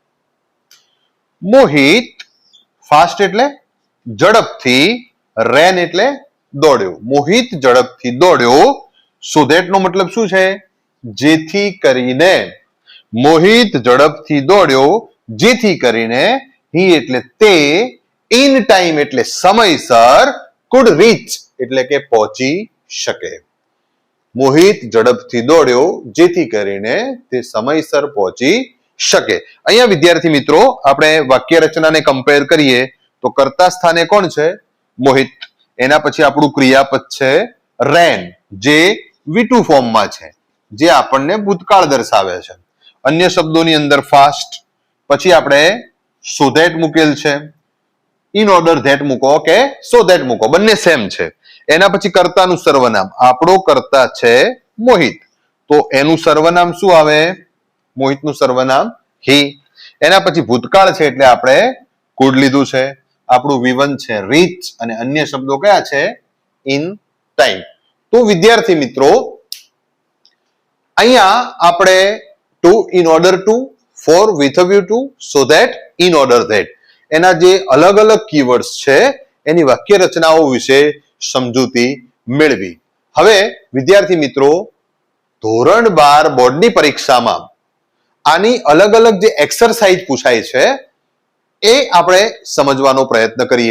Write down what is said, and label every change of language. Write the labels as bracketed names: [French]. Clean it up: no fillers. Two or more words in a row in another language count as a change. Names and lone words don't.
[Gujarati] મોહિત ફાસ્ટ એટલે ઝડપથી, ran એટલે દોડ્યો. મોહિત ઝડપથી દોડ્યો. [English] so that [Gujarati] નો મતલબ શું છે? જેથી કરીને. મોહિત ઝડપથી દોડ્યો જેથી કરીને. he એટલે તે, [English] in time [Gujarati] એટલે સમયસર, [English] could reach [Gujarati] એટલે કે પહોંચી શકે. મોહિત ઝડપથી દોડ્યો જેથી કરીને તે સમયસર પહોંચી શકે. અહીંયા વિદ્યાર્થી મિત્રો આપણે વાક્ય રચનાને કમ્પેર કરીએ તો કર્તા સ્થાને કોણ છે? મોહિત. એના પછી આપણું ક્રિયાપદ છે રેન જે V2 ફોર્મમાં છે જે આપણને ભૂતકાળ દર્શાવે છે. અન્ય શબ્દોની અંદર ફાસ્ટ, પછી આપણે [English] so that [Gujarati] મૂકેલ છે. [English] in order that [Gujarati] મૂકો કે [English] so that [Gujarati] મૂકો, બંને સેમ છે. એના પછી કર્તાનું સર્વનામ. આપણો કર્તા છે મોહિત તો એનું સર્વનામ શું આવે? મોહિતનું સર્વનામ he. એના પછી ભૂતકાળ છે એટલે આપણે could લીધું છે. આપણું V1 છે reach અને અન્ય શબ્દો કયા છે? [English] in time. [Gujarati] તો વિદ્યાર્થી મિત્રો અહીંયા આપણે [English] to, in order to, for, with a view to, so that, in order that, [Gujarati] એના જે અલગ અલગ કીવર્ડ્સ છે એની વાક્ય રચનાઓ વિશે સમજૂતી મેળવી. હવે વિદ્યાર્થી મિત્રો, ધોરણ 12 બોર્ડની પરીક્ષામાં આની અલગ અલગ જે એક્સરસાઇઝ પૂછાય છે એ આપણે સમજવાનો પ્રયત્ન કરીએ.